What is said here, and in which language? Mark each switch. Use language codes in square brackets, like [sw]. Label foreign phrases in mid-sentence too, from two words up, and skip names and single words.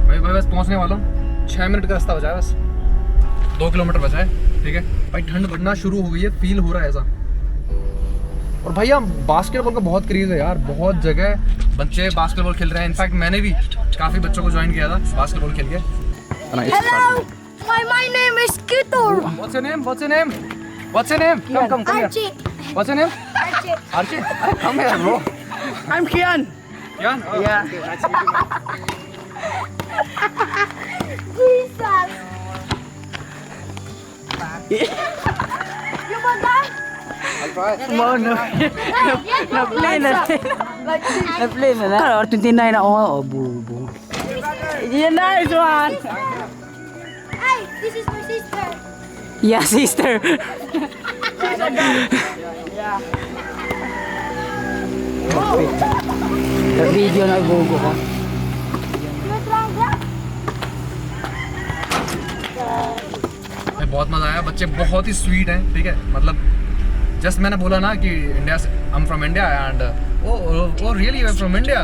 [hi] भाई बस पहुँचने वाला हूँ, 6 मिनट का रास्ता बचा है, बस 2 किलोमीटर बचा है, ठीक है भाई। ठंड बढ़ना शुरू हो गई है, फील हो रहा है ऐसा। और भैया बास्केटबॉल का बहुत क्रेज है यार, बहुत जगह बच्चे बास्केटबॉल खेल रहे हैं। इनफैक्ट मैंने भी काफ़ी बच्चों को ज्वाइन किया था बास्केटबॉल खेल के। [en] Hello, my name is Kitor. What's your name? What's your name? What's your name? Come here. Archie. What's your name? Archie. Archie. Come here, bro. I'm Kian. Kian? Oh. Yeah. Jesus. You want that? I'll try. No. [tl] Na-play na. Na-play na na. Kalo, 29 na ako. Oh, bubo. [en] Yeah, nice one. Hey, this is my sister. Yeah, sister. [tl] Video na bubo ko. [hi] बहुत मज़ा आया, बच्चे बहुत ही स्वीट हैं, ठीक है। मतलब जस्ट मैंने बोला ना कि इंडिया से, [en] I am from India and oh really I am from India.